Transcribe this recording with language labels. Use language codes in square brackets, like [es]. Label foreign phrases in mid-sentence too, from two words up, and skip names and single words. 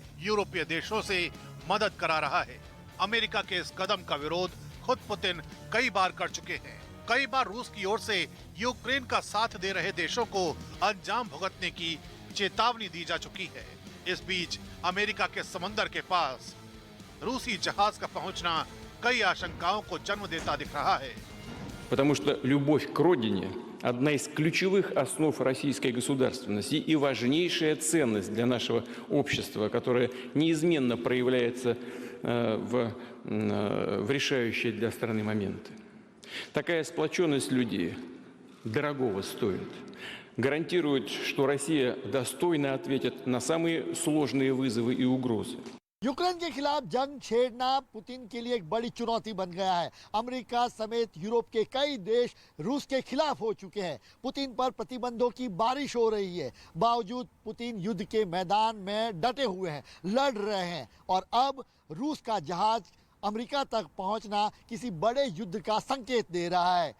[hi] यूरोपीय देशों से मदद करा रहा है। अमेरिका के इस कदम का विरोध खुद पुतिन कई बार कर चुके हैं। कई बार रूस की ओर से यूक्रेन का साथ दे रहे देशों को अंजाम भुगतने की चेतावनी दी जा चुकी है। इस बीच अमेरिका के समंदर के पास रूसी जहाज का पहुंचना कई आशंकाओं को जन्म देता दिख रहा है। [ru] Потому что любовь к родине – одна из ключевых основ российской государственности и важнейшая ценность для нашего общества, которая неизменно проявляется в решающие для страны моменты. Такая сплоченность людей дорогого стоит. Гарантирует, что Россия достойно ответит на самые сложные вызовы и угрозы. [hi] यूक्रेन के खिलाफ जंग छेड़ना पुतिन के लिए एक बड़ी चुनौती बन गया है। अमेरिका समेत यूरोप के कई देश रूस के खिलाफ हो चुके हैं। पुतिन पर प्रतिबंधों की बारिश हो रही है। बावजूद पुतिन युद्ध के मैदान में डटे हुए हैं, लड़ रहे हैं और अब रूस का जहाज अमेरिका तक पहुंचना किसी बड़े युद्ध का संकेत दे रहा है।